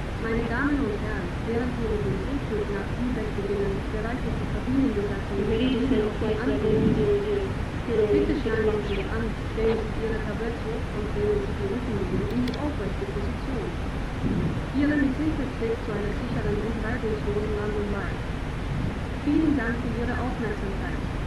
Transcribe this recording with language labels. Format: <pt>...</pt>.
<de>Meine Damen und Herren, während wir unseren Sinkflug nach Lubeck beginnen, bereitet die Kabinenbesatzung</de> <en>Ready to set flight level 100.</en> <de>Bitte schnallen Sie sich an, stellen Sie Ihre Tabletts hoch und drehen Sie die Rückenlehne in die aufrechte Position. Ihre Mithilfe trägt zu einer sicheren und reibungslosen Landung bei. Vielen Dank für Ihre Aufmerksamkeit.</de>